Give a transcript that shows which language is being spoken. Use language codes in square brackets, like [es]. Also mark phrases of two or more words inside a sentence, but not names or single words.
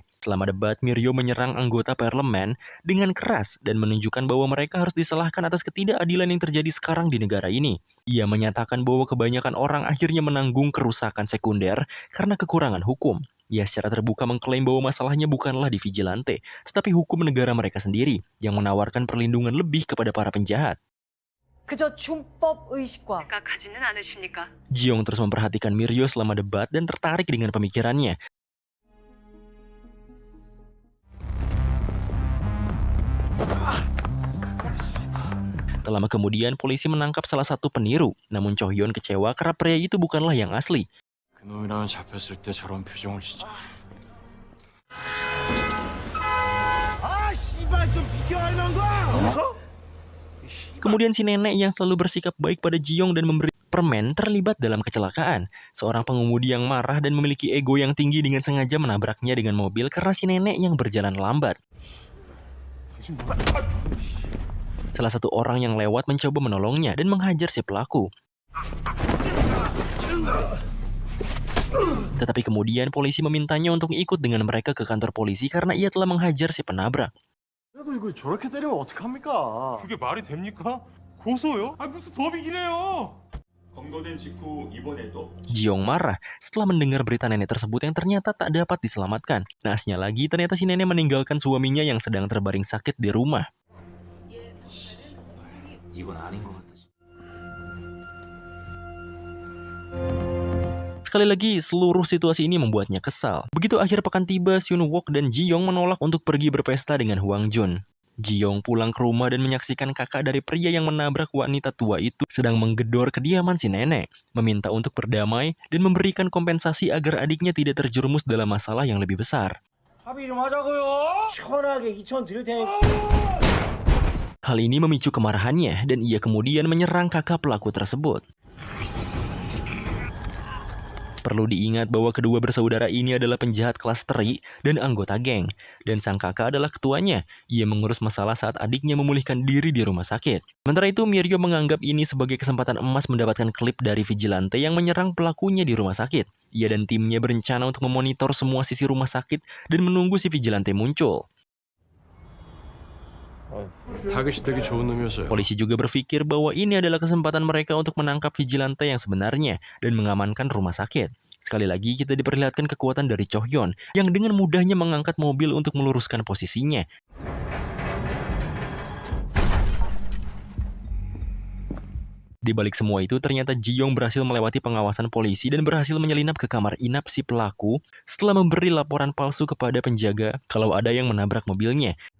[id] Selama debat, Miryo menyerang anggota parlemen dengan keras dan menunjukkan bahwa mereka harus disalahkan atas ketidakadilan yang terjadi sekarang di negara ini. Ia menyatakan bahwa kebanyakan orang akhirnya menanggung kerusakan sekunder karena kekurangan hukum. Ia secara terbuka mengklaim bahwa masalahnya bukanlah di vigilante, tetapi hukum negara mereka sendiri yang menawarkan perlindungan lebih kepada para penjahat. [ko] 그저 준법 의식과 생각하지는 않으십니까? [id] Ji-young terus memperhatikan Miryo selama debat dan tertarik dengan pemikirannya. Tak lama kemudian, polisi menangkap salah satu peniru. Namun Cho Hyun kecewa karena pria itu bukanlah yang asli. [ko] 그놈이라면 잡혔을 때 저런 표정을 진짜 [id] Kemudian si nenek yang selalu bersikap baik pada Ji-young dan memberi permen terlibat dalam kecelakaan. Seorang pengemudi yang marah dan memiliki ego yang tinggi dengan sengaja menabraknya dengan mobil karena si nenek yang berjalan lambat. Salah satu orang yang lewat mencoba menolongnya dan menghajar si pelaku. Tetapi kemudian polisi memintanya untuk ikut dengan mereka ke kantor polisi karena ia telah menghajar si penabrak. [ko] 그래도 이거 저렇게 때리면 어떡합니까? 그게 말이 됩니까? 고소요? 아 무슨 법이긴 해요. 검거된 직후 이번에도 [id] Ji-young marah setelah mendengar berita nenek tersebut yang ternyata tak dapat diselamatkan. Naasnya lagi, ternyata si nenek meninggalkan suaminya yang sedang terbaring sakit di rumah. [ko] 이건 아닌 것 같다. [id] Sekali lagi, seluruh situasi ini membuatnya kesal. Begitu akhir pekan tiba, Sun-wook dan Ji-young menolak untuk pergi berpesta dengan Hwang Jun. Ji-young pulang ke rumah dan menyaksikan kakak dari pria yang menabrak wanita tua itu sedang menggedor kediaman si nenek, meminta untuk berdamai dan memberikan kompensasi agar adiknya tidak terjerumus dalam masalah yang lebih besar. [ko] 합의 좀 하자고요. 시원하게 2천 드릴 테니까. [id] Hal ini memicu kemarahannya dan ia kemudian menyerang kakak pelaku tersebut. Perlu diingat bahwa kedua bersaudara ini adalah penjahat kelas teri dan anggota geng, dan sang kakak adalah ketuanya. Ia mengurus masalah saat adiknya memulihkan diri di rumah sakit. Sementara itu, Mirio menganggap ini sebagai kesempatan emas mendapatkan klip dari vigilante yang menyerang pelakunya di rumah sakit. Ia dan timnya berencana untuk memonitor semua sisi rumah sakit dan menunggu si vigilante muncul. [ko] 타겟이 되기 좋은 놈이었어요. [id] Polisi juga berpikir bahwa ini adalah kesempatan mereka untuk menangkap vigilante yang sebenarnya dan mengamankan rumah sakit. Sekali lagi kita diperlihatkan kekuatan dari Cho Hyun yang dengan mudahnya mengangkat mobil untuk meluruskan posisinya. Di balik semua itu, ternyata Ji-young berhasil melewati pengawasan polisi dan berhasil menyelinap ke kamar inap si pelaku setelah memberi laporan palsu kepada penjaga kalau ada yang menabrak mobilnya.